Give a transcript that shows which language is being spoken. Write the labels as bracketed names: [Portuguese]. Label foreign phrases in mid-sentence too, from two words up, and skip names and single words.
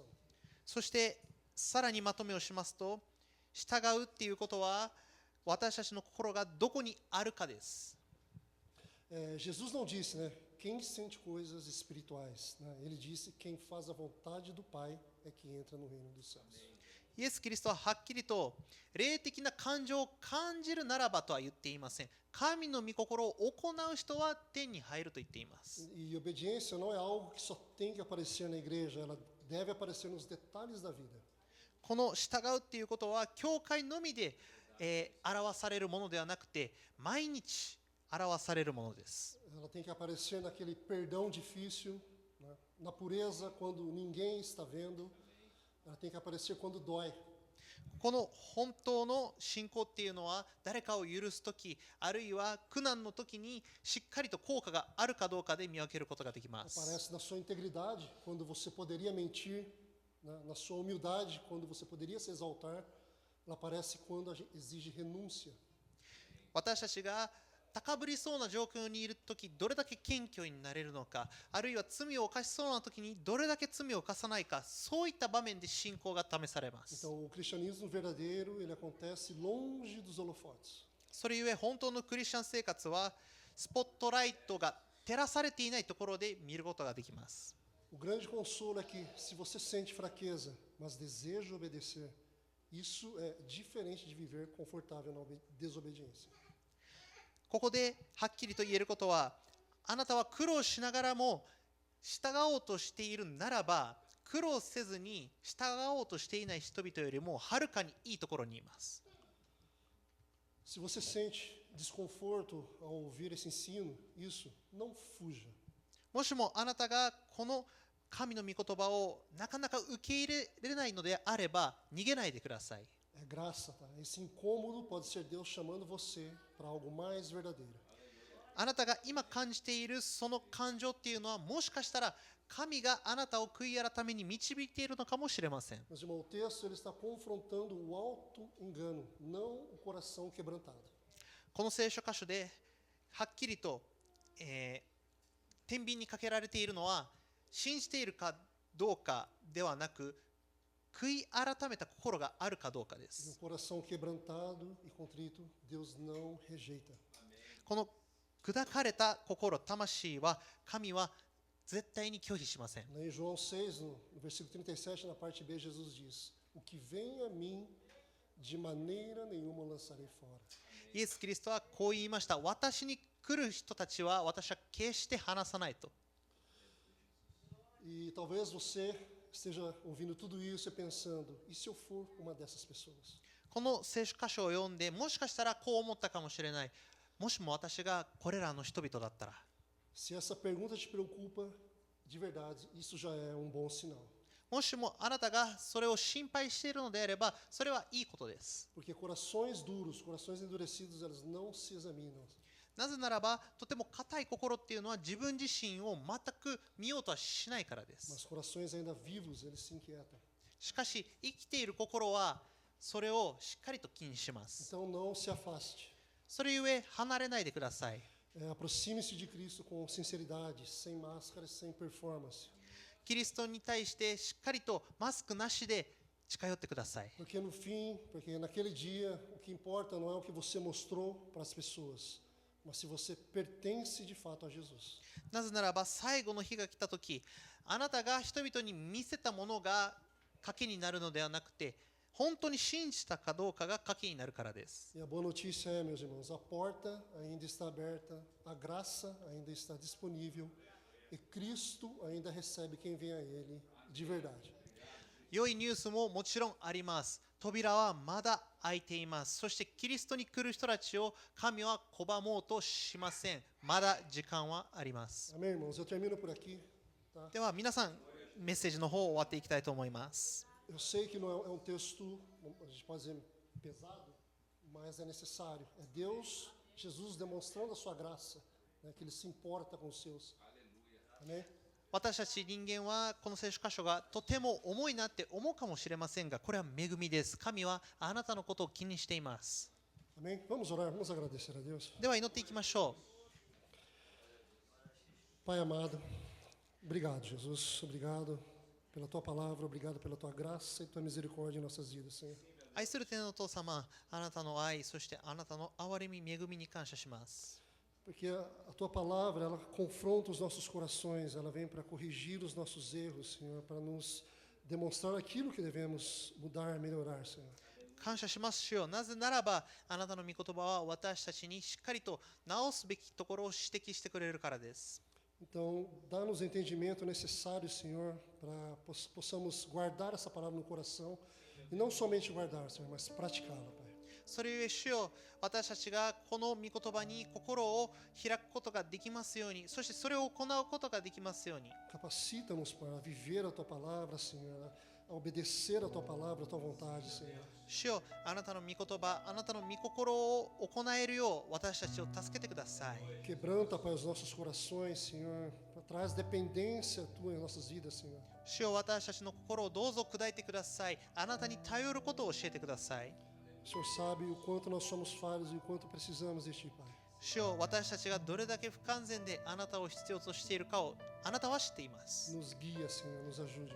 [Japanese] そしてさらにまとめをしますと、従うっていうことは私たちの心がどこにあるかです。 [Portuguese] Jesus não disse, né, quem sente coisas espirituais, né? Ele disse quem faz a vontade do Pai é que entra no reino dos céus. [Japanese] イエス・キリストははっきりと霊的な感情を感じるならばとは言っていません。神の御心を行う人は天に入ると言っています。 [Portuguese] E obediência não é algo que só tem que aparecer na igreja, ela deve aparecer nos detalhes da vida. [Japanese] この従うっていうことは教会のみで、表されるものではなくて毎日表されるものです。 [Portuguese] Ela tem que aparecer naquele perdão difícil, né? Na pureza quando ninguém está vendo. Ela tem que aparecer quando dói. [Japanese] この本当の信仰っていうのは誰かを許すときあるいは苦難の時にしっかりと効果があるかどうかで見分けることができます。 [Portuguese] Aparece na sua integridade, quando você poderia mentir, né? Na sua humildade, quando você poderia se exaltar. Ela aparece quando exige renúncia. [Japanese] 私たちが高ぶりそうな状況にいるときどれだけ謙虚になれるのか、あるいは罪を犯しそうなときにどれだけ罪を犯さないか、そういった場面で信仰が試されます。 [Portuguese] Então, o cristianismo verdadeiro, ele acontece longe dos holofotes. [Japanese] それゆえ本当のクリスチャン生活はスポットライトが照らされていないところで見ることができます。 [Portuguese] O grande consolo é que, se você sente fraqueza, mas deseja obedecer, isso é diferente de viver confortável na desobediência. [Japanese] ここではっきりと言えることは、あなたは苦労しながらも従おうとしているならば、苦労せずに従おうとしていない人々よりもはるかにいいところにいます。 [Portuguese] Se você sente desconforto ao ouvir esse ensino, isso, não fuja. [Japanese] もしもあなたがこの神の御言葉をなかなか受け入れれないのであれば逃げないでください。 [Portuguese] É graça, tá? Esse incômodo pode ser Deus chamando você para algo mais verdadeiro. [Japanese] あなたが今感じているその感情っていうのはもしかしたら神があなたを悔い改めに導いているのかもしれません。 [Portuguese] Mas, irmão, o texto ele está confrontando o auto-engano, não o coração quebrantado. [Japanese] この聖書箇所ではっきりと、天秤にかけられているのは信じているかどうかではなく悔い改めた心があるかどうかで [Portuguese] E [Japanese] す。 [Portuguese] um coração quebrantado e contrito, Deus não rejeita. [Japanese] この砕かれた心、魂は神は絶対に拒否しません。 [Portuguese] Em João 6, no versículo 37, na parte B, Jesus diz: O que vem a mim, de maneira nenhuma lançarei fora. [Japanese] イエス・キリストはこう言いました。私に来る人たちは私は決して離さないと。 [Portuguese] E talvez você esteja ouvindo tudo isso e pensando: e se eu for uma dessas pessoas? [Japanese] この聖書箇所を読んでもしかしたらこう思ったかもしれない。もしも私がこれらの人々だったら。 [Portuguese] Se essa pergunta te preocupa de verdade, isso já é um bom sinal. [Japanese] もしもあなたがそれを心配しているのであればそれはいいことです。 [Portuguese] Porque corações duros, corações endurecidos, elas não se examinam. [Japanese] なぜならばとても硬い心っていうのは自分自身を全く見ようとはしないからです。 [Portuguese] Mas corações ainda vivos, eles se inquietam. [Japanese] しかし生きている心はそれをしっかりと気にします。 [Portuguese] Então não se afaste. [Japanese] それゆえ離れないでください。 [Portuguese] Aproxime-se de Cristo com sinceridade, sem máscaras, sem performance. [Japanese] キリストに対してしっかりとマスクなしで近寄ってください。 [Portuguese] Porque no fim, porque naquele dia, o que importa não é o que você mostrou para as pessoas, mas se você pertence de fato a Jesus. [Japanese] なぜならば最後の日が来た時、あなたが人々に見せたものが賭けになるのではなくて、本当に信じたかどうかが賭けになるからです。 [Portuguese] E a boa notícia é, meus irmãos, a porta ainda está aberta, a graça ainda está disponível e Cristo ainda recebe quem vem a Ele de verdade. [Japanese] 良いニュースももちろんあります。扉はまだ開いています。そしてキリストに来る人たちを神は拒もうとしません。まだ時間はあります。 [Portuguese] Amém, irmãos? Eu termino por aqui. Tá? [Japanese] では皆さんメッセージの方を終わっていきたいと思います。 [Portuguese] Eu sei que não é um texto, a gente pode dizer, pesado, mas é necessário. É Deus, Jesus demonstrando a sua graça, né, que Ele se importa com os seus. Amém? [Japanese] 私たち人間はこの聖書箇所がとても重いなって思うかもしれませんが、これは恵みです。神はあなたのことを気にしています。 [Portuguese] Amém? Vamos orar, vamos agradecer a Deus. [Japanese] では祈っていきましょう。 [Portuguese] Pai amado, obrigado, Jesus, obrigado pela Tua palavra, obrigado pela Tua graça e Tua misericórdia em nossas vidas, Senhor. [Japanese] 愛する天のお父様、あなたの愛、そしてあなたの憐れみ、恵みに感謝します。 [Portuguese] Porque a Tua palavra, ela confronta os nossos corações, ela vem para corrigir os nossos erros, Senhor, para nos demonstrar aquilo que devemos mudar, melhorar, Senhor. [Japanese] 感謝しますよ。なぜならば、あなたの御言葉は私たちにしっかりと直すべきところを指摘してくれるからです。 [Portuguese] Então, dá-nos o entendimento necessário, Senhor, para possamos guardar essa palavra no coração e não somente guardar, Senhor, mas praticá-la, Pai. [Japanese] それゆえ主よ、私たちがこの御言葉に心を開くことができますように、そしてそれを行うことができますように。 [Portuguese] Capacita-nos para viver a Tua palavra, Senhor, a obedecer a Tua palavra, a Tua vontade, Senhor. [Japanese] 主よ、あなたの御言葉、あなたの御心を行えるよう私たちを助けてください。 [Portuguese] Quebranta, Pai, os nossos corações, Senhor, traz dependência Tua em nossas vidas, Senhor. [Japanese] 主よ、私たちの心をどうぞ砕いてください。あなたに頼ることを教えてください。 [Portuguese] O Senhor sabe o quanto nós somos falhos e o quanto precisamos de Ti, Pai. [Japanese] 主よ、私たちがどれだけ不完全であなたを必要としているかをあなたは知っています。 [Portuguese] Nos guia, Senhor, nos ajude, Pai.